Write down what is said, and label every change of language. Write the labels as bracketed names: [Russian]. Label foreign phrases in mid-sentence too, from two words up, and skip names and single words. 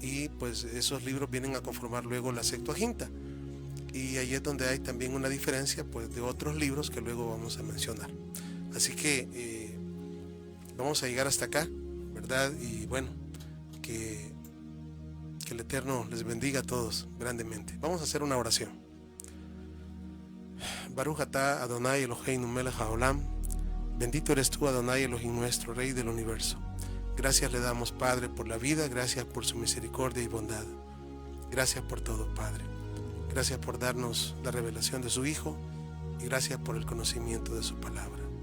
[Spanish] Y pues esos libros vienen a conformar luego la Septuaginta, y ahí es donde hay también una diferencia, pues, de otros libros que luego vamos a mencionar. Así que vamos a llegar hasta acá, ¿verdad? Y bueno, que Que el Eterno les bendiga a todos grandemente. Vamos a hacer una oración. [Hebrew] ברוך אתה אדוני אלוהינו מלך העולם. [Spanish] Bendito eres tú, Adonai Elohim nuestro, Rey del universo. Gracias le damos, Padre, por la vida. Gracias por su misericordia y bondad. Gracias por todo, Padre. Gracias por darnos la revelación de su Hijo. Y gracias por el conocimiento de su palabra.